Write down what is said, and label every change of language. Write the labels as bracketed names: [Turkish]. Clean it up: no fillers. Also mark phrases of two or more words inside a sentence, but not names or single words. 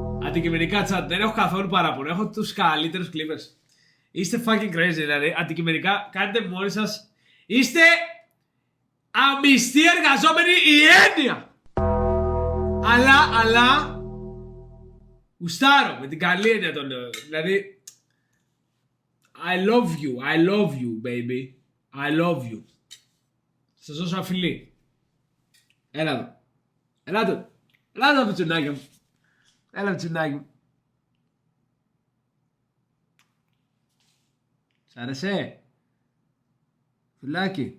[Greek] Αντικειμενικά chat, δεν έχω καθόλου παράπονο. Έχω τους καλύτερους Clippers. Είστε [English] fucking crazy, [Greek] δηλαδή. Αντικειμενικά, κάνετε μόνοι σας. Είστε αμυστοί εργαζόμενοι η έννοια. Αλλά γουστάρω με την καλή έννοια το λέω. Δηλαδή, [English] I love you, baby. I love you. [Greek] Σας δώσω ένα φιλί. Έλα εδώ. Έλα εδώ, πιτσουνάκι μου. Έλα, πιτσουνάκι μου. Σ' άρεσε? Φιλάκι.